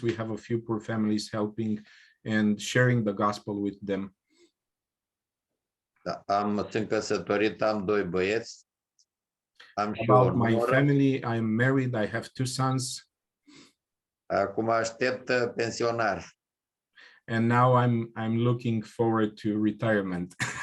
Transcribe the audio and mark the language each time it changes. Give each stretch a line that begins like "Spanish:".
English: We have a few poor families helping and sharing the gospel with them.
Romanian: Da, sunt căsătorit, am doi băieți. Am și
English: About my family, I am married. I have two sons.
Romanian: Acum aștept pensionare.
English: And now I'm looking forward to retirement.